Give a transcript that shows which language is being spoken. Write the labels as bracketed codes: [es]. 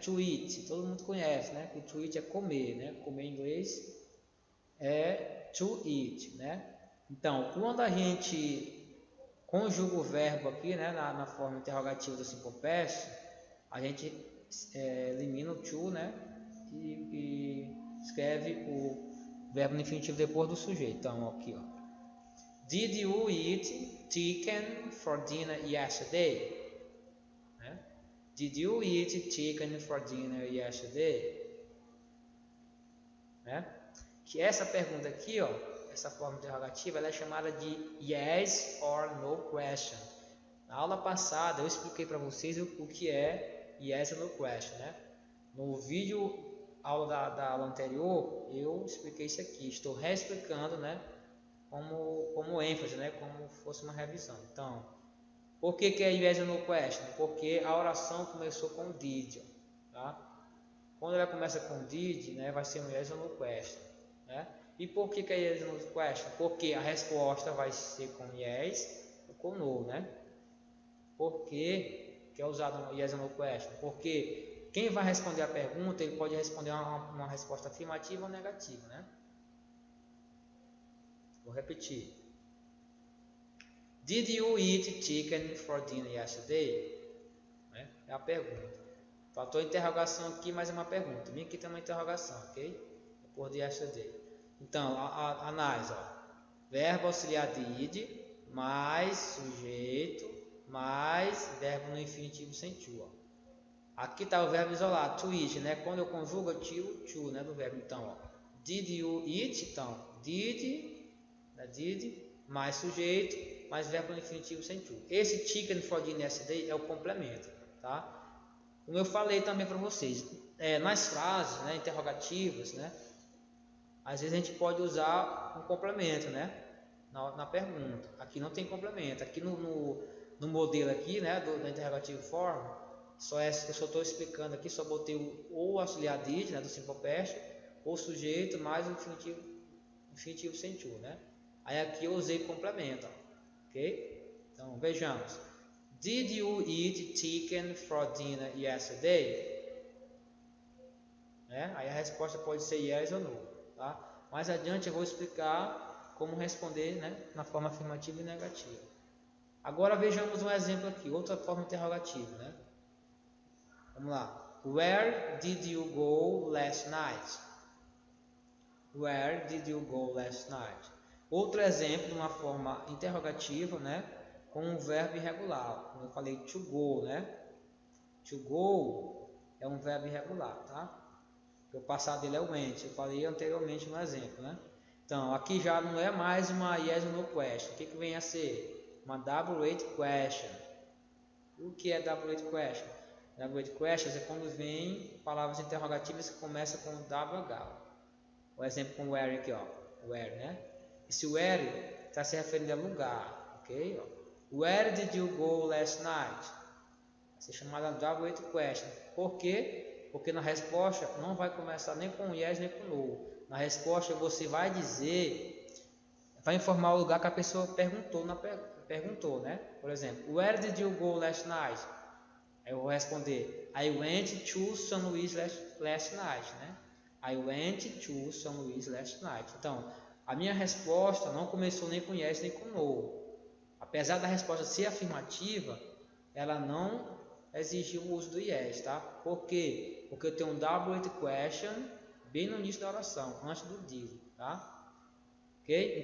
[pt] To eat, todo mundo conhece, né? Que to eat é comer, né? Comer em inglês é to eat, né? Então, quando a gente conjuga o verbo aqui, né? Na forma interrogativa do simple past, a gente elimina o to, né? E escreve o verbo no infinitivo depois do sujeito. Então, aqui, ó. [en] Did you eat chicken for dinner yesterday? Né? Did you eat chicken for dinner yesterday? [pt] Né? Que essa pergunta aqui, ó, essa forma interrogativa, ela é chamada de yes or no question. Na aula passada eu expliquei para vocês o que é yes or no question, né? No vídeo aula da aula anterior eu expliquei isso aqui. Estou reexplicando, né? Como ênfase, né? Como fosse uma revisão. Então, por que é yes or no question? Porque a oração começou com did, tá? Quando ela começa com did, né, vai ser um yes or no question, né? E por que é yes or no question? Porque a resposta vai ser com yes ou com no, né? Por que é usado yes or no question? Porque quem vai responder a pergunta, ele pode responder uma resposta afirmativa ou negativa, né? Vou repetir. [en] Did you eat chicken for dinner yesterday? [pt] Né? É a pergunta. Faltou interrogação aqui, mas é uma pergunta. Vem aqui tem uma interrogação, ok? Depois de yesterday. Então, análise, ó. Verbo auxiliar did, mais sujeito, mais verbo no infinitivo sem to, ó. Aqui está o verbo isolado, to eat, né? Quando eu conjugo, eu tiro o to, né, do verbo. Então, ó. [en] Did you eat? [pt] Então, did, mais sujeito, mais verbo no infinitivo sem to. Esse chicken for dinner yesterday é o complemento, tá? Como eu falei também para vocês, nas frases, né, interrogativas, né, às vezes a gente pode usar um complemento, né, na pergunta. Aqui não tem complemento. Aqui no modelo aqui, né, da interrogative form, eu só estou explicando aqui, só botei o auxiliar did, né, do simple past, ou sujeito mais o infinitivo sem to, né. Aí aqui eu usei complemento, ok? Então vejamos. [en] Did you eat chicken for dinner yesterday? [pt] Aí a resposta pode ser yes ou no, tá? Mais adiante eu vou explicar como responder, né, na forma afirmativa e negativa. Agora vejamos um exemplo aqui, outra forma interrogativa, né? Vamos lá. [en] Where did you go last night? Where did you go last night? [pt] Outro exemplo de uma forma interrogativa, né? Com um verbo irregular. Como eu falei, to go, né? To go é um verbo irregular, tá? O passado dele é o went. Eu falei anteriormente no exemplo, né? Então, aqui já não é mais uma yes or no question. O que vem a ser? Uma W8 question. O que é W8 question? W8 questions é quando vem palavras interrogativas que começam com WH. O exemplo com where aqui, ó. Where, né? Esse where está se referindo a lugar, ok? [en] Where did you go last night? [pt] Vai ser chamada W8 question. Por quê? Porque na resposta não vai começar nem com yes nem com no. Na resposta você vai dizer, vai informar o lugar que a pessoa perguntou, né? Por exemplo, [en] where did you go last night? [pt] Aí eu vou responder, [en] I went to São Luís last night, né? I went to São Luís last night. [pt] Então, a minha resposta não começou nem com yes nem com no. Apesar da resposta ser afirmativa, ela não exigiu o uso do yes, tá? Por quê? Porque eu tenho um W8 question bem no início da oração, antes do did, tá? Ok?